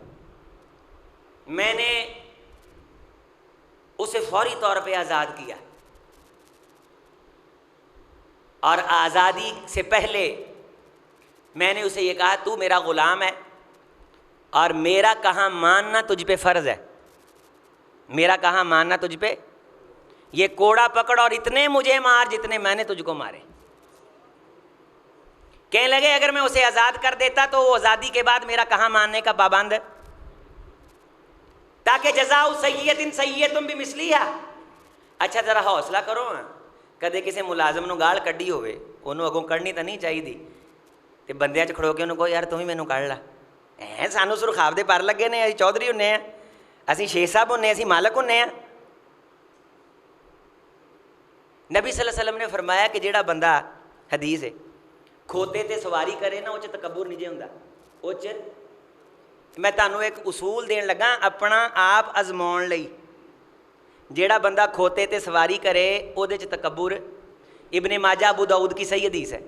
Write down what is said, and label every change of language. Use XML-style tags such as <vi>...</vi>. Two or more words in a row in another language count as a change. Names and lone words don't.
<ur>میں نے اسے فوری طور پہ آزاد کیا اور آزادی سے پہلے میں نے اسے یہ کہا، تو میرا غلام ہے اور میرا کہاں ماننا تجھ پہ فرض ہے، میرا کہاں ماننا تجھ پہ. یہ کوڑا پکڑ اور اتنے مجھے مار جتنے میں نے تجھ کو مارے. کہنے لگے اگر میں اسے آزاد کر دیتا تو وہ آزادی کے بعد میرا کہاں ماننے کا پابند ہے، تاکہ</ur> <ar>جزاء سيئة سيئة بمثلها.</ar> <pa>اچھا ذرا حوصلہ کرو، کدے کسی ملازم نوں گال کڈھی ہووے، اونوں اگوں کڈھنی تو نہیں چاہیے، تو بندیاں چ کھڑو کے انہوں نے کہو یار تم ہی مینوں کڈھ لا. سانوں سرخاب دے پر لگے نیں، اسیں چودھری ہونے آں، اسیں شیخ صاحب ہونے، اسیں مالک ہونے آں. نبی</pa> <ar>صلى الله عليه وسلم</ar> <pa>نے فرمایا کہ جیہڑا بندہ، حدیث ہے، کھوتے تے سواری کرے ناں، اس تکبر نہیں جے ہوندا. میں تہانوں اک اصول دین لگا اپنا آپ آزماؤن لئی. جیہڑا بندہ کھوتے تے سواری کرے اوہدے چ تکبر، ابن ماجہ ابو داؤد</pa> <ur>کی صحیح حدیث ہے.</ur>